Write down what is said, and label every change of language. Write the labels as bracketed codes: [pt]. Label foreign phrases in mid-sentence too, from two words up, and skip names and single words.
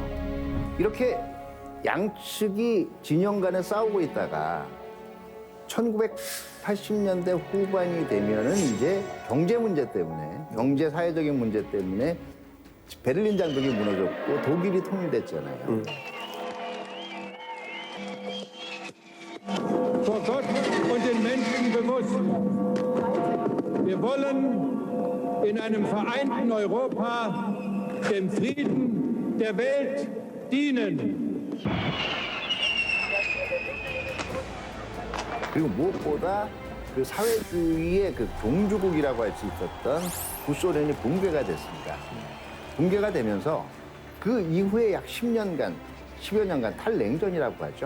[ko] 이렇게 양측이 진영 간에 싸우고 있다가 1980년대 후반이 되면은 이제 경제 문제 때문에, 경제 사회적인 문제 때문에 베를린 장벽이 무너졌고 독일이 통일됐잖아요. [de] Vor Gott und den Menschen bewusst. Wir wollen in einem vereinten Europa dem Frieden der Welt dienen. [ko] 그리고 무엇보다 그 사회주의의 그 종주국이라고 할 수 있었던 구소련이 붕괴가 됐습니다. 붕괴가 되면서 그 이후에 약 10여 년간 탈냉전이라고 하죠.